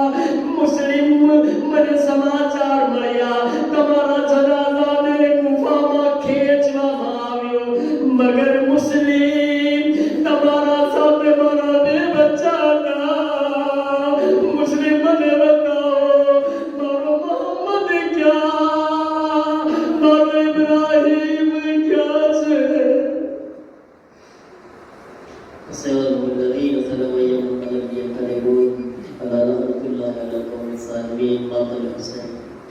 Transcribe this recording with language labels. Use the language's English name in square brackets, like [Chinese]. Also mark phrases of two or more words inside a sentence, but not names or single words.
[Gujarati] મુસ્લિમ, મને સમાચાર મળ્યા તમારા જનાઝાને કૂફામાં ખેંચવામાં આવ્યો, મગર મુસ્લિમ તમારા સાથે મારા 2 બચ્ચા હતા. મુસ્લિમ, મને બતાવો મારો મોહમ્મદ ક્યાં, મારો ઇબ્રાહીમ ક્યાં છે? [Arabic] سيغلب الذين ظلموا يوم القيامة ينقلبون على رحمة الله على القوم الظالمين. قاتل حسين.